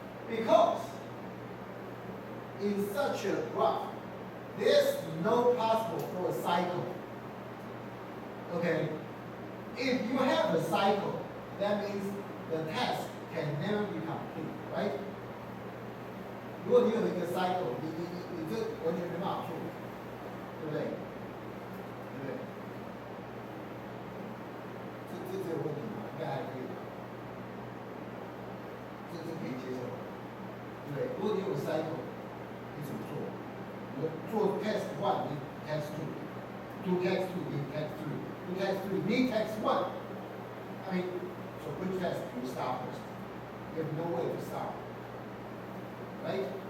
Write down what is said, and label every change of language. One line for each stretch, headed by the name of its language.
English: Because in such a graph, there's no possible for a cycle. Okay? If you have a cycle, that means the task can never be complete, right?
Chinese: 如果你有一个 cycle， 你这完全没办法做，对不对？对不对？这有问题吗？应该还可以吧？这可以接受吧？对不对？如果你有 cycle， 你怎么做？做 test 1， 你 test 2，
English: do test 2，
Chinese: 你 test 3，
English: do test 3，
Chinese: 你 test 1。
English: I mean, so which test do you start first? You have no way to start, right?